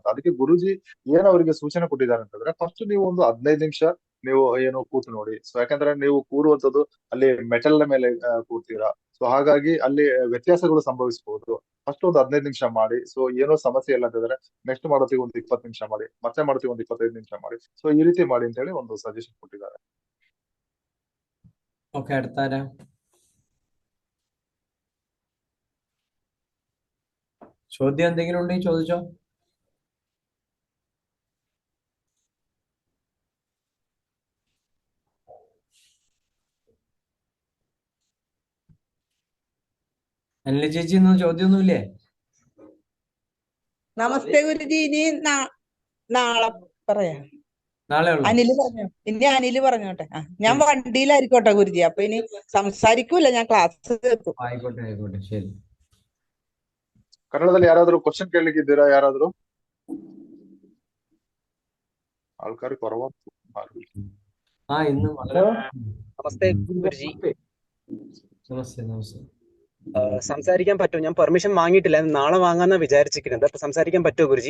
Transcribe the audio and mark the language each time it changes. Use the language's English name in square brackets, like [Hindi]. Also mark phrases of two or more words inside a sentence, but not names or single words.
[Kannada] ಅದಕ್ಕೆ ಗುರುಜಿ ಏನ್ ಅವರಿಗೆ ಸೂಚನೆ ಕೊಟ್ಟಿದ್ದಾರೆ ಅಂತಂದ್ರೆ, ಫಸ್ಟ್ ನೀವು ಒಂದು 15 ನಿಮಿಷ ನೀವು ಏನು ಕೂತು ನೋಡಿ. ಸೊ ಯಾಕಂದ್ರೆ ನೀವು ಕೂರುವಂತದ್ದು ಅಲ್ಲಿ ಮೆಟಲ್ ಮೇಲೆ ಕೂರ್ತೀರಾ. ಸೊ ಹಾಗಾಗಿ ಅಲ್ಲಿ ವ್ಯತ್ಯಾಸಗಳು ಸಂಭವಿಸಬಹುದು. ಫಸ್ಟ್ ಒಂದು 15 ನಿಮಿಷ ಮಾಡಿ. ಸೊ ಏನೋ ಸಮಸ್ಯೆ ಇಲ್ಲ ಅಂತಂದ್ರೆ ನೆಕ್ಸ್ಟ್ ಮಾಡೋತ್ತಿಗೆ ಒಂದು 20 ನಿಮಿಷ ಮಾಡಿ, ಮತ್ತೆ ಮಾಡೋತ್ತಿಗೆ ಒಂದು 25 ನಿಮಿಷ ಮಾಡಿ. ಸೊ ಈ ರೀತಿ ಮಾಡಿ ಅಂತ ಹೇಳಿ ಒಂದು ಸಜೆಷನ್ ಕೊಟ್ಟಿದ್ದಾರೆ. [Malayalam] ഓക്കെ, അടുത്താരാ? ചോദ്യം എന്തെങ്കിലും ഉണ്ടെങ്കിൽ ചോദിച്ചോ. അനില ചേച്ചി, ഇന്ന് ചോദ്യമൊന്നുമില്ലേ? നമസ്തേ ഗുരുജി. ഇനി നാളെ പറയാം. നാളെ ഉള്ളൂ. അനില് പറഞ്ഞോട്ടെ. ഞാൻ വണ്ടിയിലായിരിക്കോട്ടെ ഗുരുജി. അപ്പൊ ഇനി സംസാരിക്കൂല, ഞാൻ ക്ലാസ് കേൾക്കും. ആയിക്കോട്ടെ, ശരി. [Kannada] ಕನ್ನಡದಲ್ಲಿ ಯಾರಾದ್ರೂ ಕ್ವಶನ್ ಕೇಳಲಿಕ್ಕೆ ಇದ್ದೀರಾ? [Malayalam] ಯಾರಾದ್ರೂ ആൾക്കാർ കുറവാണ്. ഇന്ന് നമസ്തേ ഗുരുജി. നമസ്തേ. സംസാരിക്കാൻ പറ്റുമോ? ഞാൻ പെർമിഷൻ വാങ്ങിയിട്ടില്ല, നാളെ വാങ്ങാന്നാ വിചാരിച്ചിരിക്കുന്നത്. അപ്പൊ സംസാരിക്കാൻ പറ്റുമോ ഗുരുജി?